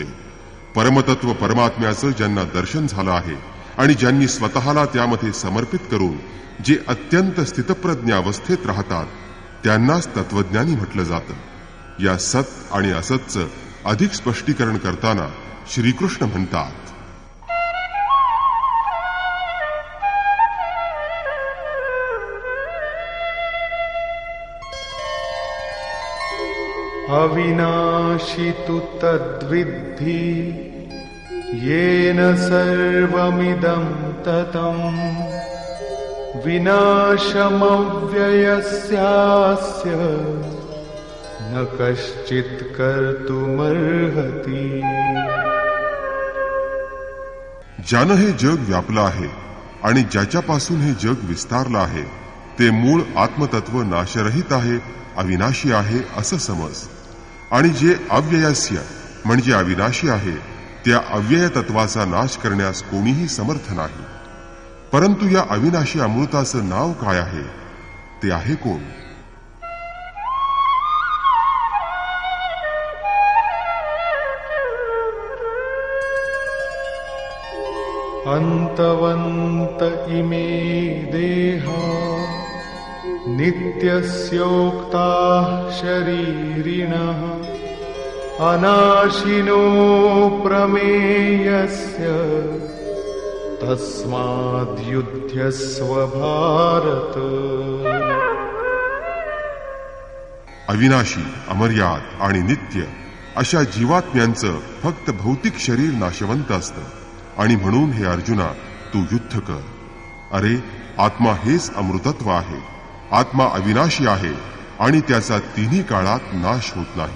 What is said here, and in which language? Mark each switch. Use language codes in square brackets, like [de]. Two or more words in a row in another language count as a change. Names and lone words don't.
[mr] परमतत्व परमात्म्याचं ज्यांना दर्शन झालं आहे आणि ज्यांनी स्वतःला त्यामध्ये समर्पित करून जे अत्यंत स्थितप्रज्ञ अवस्थेत राहतात त्यांनाच तत्वज्ञानी म्हटलं जातं. या सत आणि असतचं अधिक स्पष्टीकरण करताना श्रीकृष्ण म्हणतात, [sa] अविनाशी तु तद्विद्धि येन सर्वमिदं ततम् विनाशमव्ययस्यास्य न कश्चित् कर्तुमर्हति. [mr] ज्यानं हे जग व्यापलं आहे आणि ज्याच्यापासून हे जग विस्तारलं आहे ते मूळ आत्मतत्व नाशरहित आहे, अविनाशी आहे असं समज. आणि जे अव्ययस्य म्हणजे अविनाशी आहे त्या अव्यय तत्वाचा नाश करण्यास कोणीही समर्थ नाही. परंतु या अविनाशी अमृताचं नाव काय आहे? ते आहे कोण? [sa] अन्तवन्त इमे देहा नित्यस्योक्ताः शरीरिणः अनाशिनो प्रमेयस्य तस्माद्युध्यस्व भारत. [mr] अविनाशी, अमर्याद आणि नित्य अशा जीवात्म्यांचं फक्त भौतिक शरीर नाशवंत असतं आणि म्हणून हे अर्जुना तू युद्ध कर. अरे, आत्मा हेच अमृतत्व आहे. आत्मा अविनाशी आहे आणि त्याचा तिन्ही काळात नाश होत नाही.